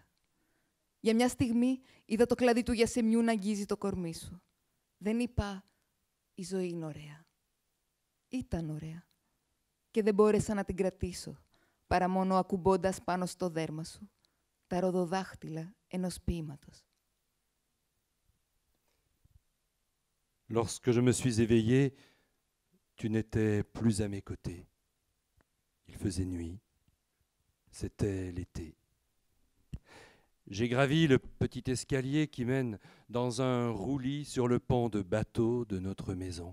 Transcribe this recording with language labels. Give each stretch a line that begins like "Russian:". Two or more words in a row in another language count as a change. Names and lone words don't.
Greek: Για μια στιγμή είδα το κλαδί του γιασεμιού να αγγίζει το κορμί σου. Δεν είπα «Η ζωή είναι ωραία». Ήταν ωραία. Και δεν μπόρεσα να την κρατήσω, παρά μόνο ακουμπώντας πάνω στο δέρμα σου τα ροδοδάχτυλα ενός ποίηματος.
French: Lorsque je me suis éveillé, tu n'étais plus à mes côtés. Il faisait nuit. C'était l'été. J'ai gravi le petit escalier qui mène dans un roulis sur le pont de bateau de notre maison.